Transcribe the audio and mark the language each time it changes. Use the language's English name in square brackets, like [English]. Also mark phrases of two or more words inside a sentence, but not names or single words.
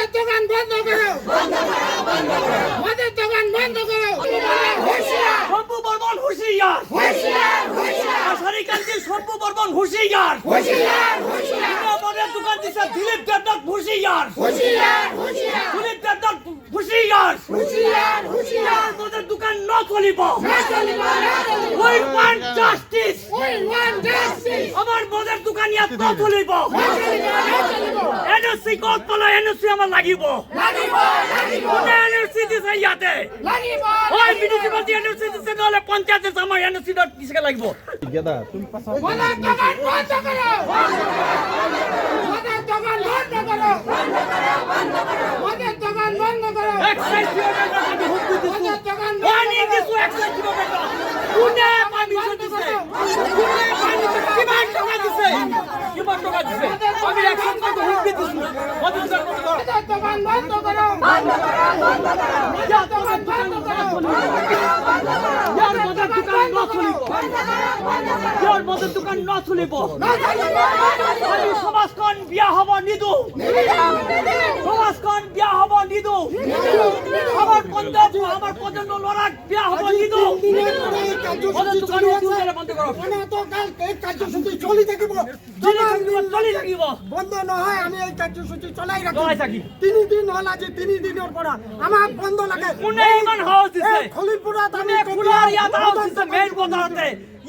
[Assamese] বন্ধ করো হুঁশিয়ার আশারিকান্তি সর্ববর্মন হুঁশিয়ার আমাদের দোকান দিছে দিলীপ দেবনাথ হুঁশিয়ার দিলীপ দেবনাথ হুঁশিয়ার আমাদের দোকান ন চলিব [English] we want justice [Assamese] আমার মদের দোকান ইয়াত ন চলিব এনওসি কত বলে এনওসি আমার লাগিব কোনে এনওসি দিছে ইয়াতে ওই মিউনিসিপালিটি এনওসি দিছে নহলে পঞ্চায়েতে আমার এনওসি দিছে লাগিব [English] excise department [Assamese] হুকুম দিছো ওয়ার্নিং দিছো [English] excise department [Assamese] কোনে পারমিশন দিছে কোনে পারমিশন কিমান টাকা দিছে আমি [English] excise department [Assamese] হুকুম দিছো মদের দোকান বন্ধ করো মদের দোকান ন চলিব আমি সমাজখন বিয়া হব নিদো সমাজখন বিয়া হব নিদো আমার পর্যন্ত লড়াক বিয়া হব নিদো মদের দোকান বন্ধ করো কার্যসূচি চলি থাকিব চলি থাকিব বন্ধ নহয় আমি এই কার্যসূচি চলাই চলাই রাখি থাকি 3 দিন হল আজি 3 দিনের পৰা আমাক বন্ধ লাগে কোনে ইমান হাউস দিছে খলিপুৰত আমি কোনে খোলার ইয়াত হাউস দিছে মেইন বজাৰতে